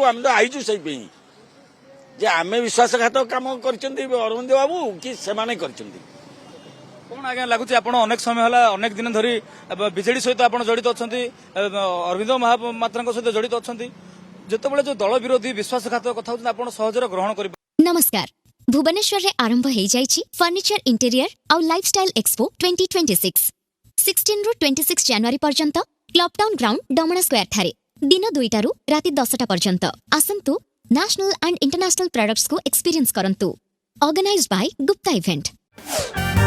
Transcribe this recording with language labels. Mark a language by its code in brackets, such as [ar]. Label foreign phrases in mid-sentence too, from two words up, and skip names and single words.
[or] ଆମେ ତ ଆଇଛୁ ସେଇପାଇଁ ଯେ ଆମେ ବିଶ୍ୱାସଘାତକ କାମ କରିଛନ୍ତି ଅରବିନ୍ଦ ବାବୁ କି ସେମାନେ କରିଛନ୍ତି। କଣ ଆଜ୍ଞା ଲାଗୁଛି ଆପଣ ଅନେକ ସମୟ ହେଲା ଅନେକ ଦିନ ଧରି ବିଜେଡି ସହିତ ଆପଣ ଜଡିତ ଅଛନ୍ତି, ଅରବିନ୍ଦ ମହାପାତ୍ରଙ୍କ ସହିତ ଜଡିତ ଅଛନ୍ତି, ଯେତେବେଳେ ଯୋଉ ଦଳ ବିରୋଧୀ ବିଶ୍ୱାସଘାତକ କଥା ହଉଛନ୍ତି ଆପଣ ସହଜରେ ଗ୍ରହଣ କରିବେ? ନମସ୍କାର ଭୁବନେଶ୍ୱର ରେ ଆରମ୍ଭ ହୋଇ ଯାଇଛି [en] furniture interior [or] ଆଉ [en] lifestyle expo [or] 2026 16 ରୁ 26 ଜାନୁଆରୀ ପର୍ଯ୍ୟନ୍ତ କ୍ଲବ ଟାଉନ ଗ୍ରାଉଣ୍ଡ ଡମଣା ସ୍କ୍ୱାୟାର ଠାରେ ଦିନ 2ଟା ରୁ ରାତି 10ଟା ପର୍ଯ୍ୟନ୍ତ ଆସନ୍ତୁ [en] national and international products [or] କୁ ଏକ୍ସପିରିଏନ୍ସ କରନ୍ତୁ [en] organized by Gupta Event.